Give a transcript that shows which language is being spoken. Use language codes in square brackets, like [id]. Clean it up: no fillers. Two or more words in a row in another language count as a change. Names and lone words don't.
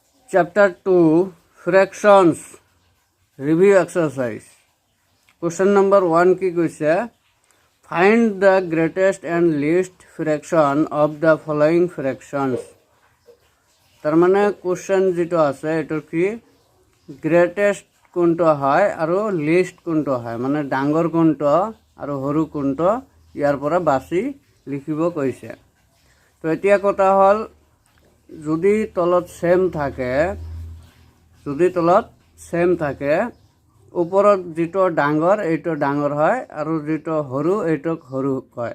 [en] Chapter 2 Fractions Review Exercise. Question number 1 [as] কি কৈছে [en] find the greatest and least fraction of the following fractions. [as] তার মানে কোশ্চেন যেটা আছে এটার কি গ্রেটেস্ট কোনটো হয় আৰু লিষ্ট কোনটো হয় মানে ডাঙৰ কোনটো আৰু সৰু কোনটো ইয়াৰ পৰা বাছি লিখিব কৈছে। তো এতিয়া কথা হ'ল যদি তলত সেম থাকে ওপৰত যেটো ডাঙৰ এইটো ডাঙৰ হয় আৰু যেটো সৰু এইটো সৰু হয়।